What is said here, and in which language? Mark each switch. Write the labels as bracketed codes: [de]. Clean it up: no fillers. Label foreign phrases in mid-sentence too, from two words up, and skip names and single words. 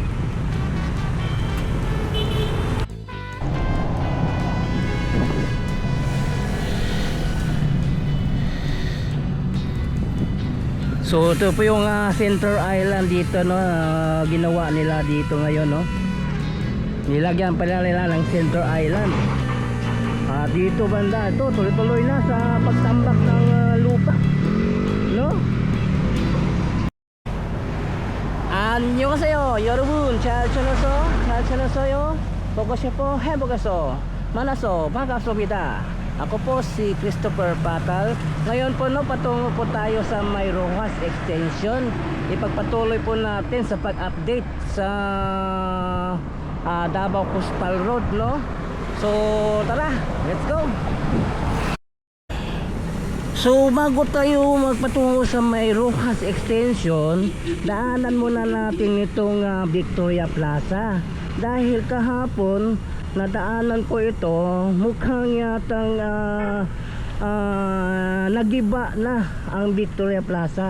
[tl] So ito po yung center island dito, no? Ginawa nila dito ngayon, no? Nilagyan pala nila ng center island. Dito banda, ito tuloy-tuloy na sa pagtambak ng lupa, no? [ko] 안녕하세요 여러분, 잘 지내세요? 보고 싶어 행복해서 만나서 반갑습니다. [tl] Ako po si Christopher Patal. Ngayon po, no, patungo po tayo sa may Rojas Extension. Ipagpatuloy po natin sa pag-update sa Davao Coastal Road, no? So tara, [en] let's go. [tl] So bago tayo magpatungo sa may Rojas Extension, daanan muna natin itong Victoria Plaza. Dahil kahapon nadaanan ko ito, mukhang yatang nagiba na ang Victoria Plaza.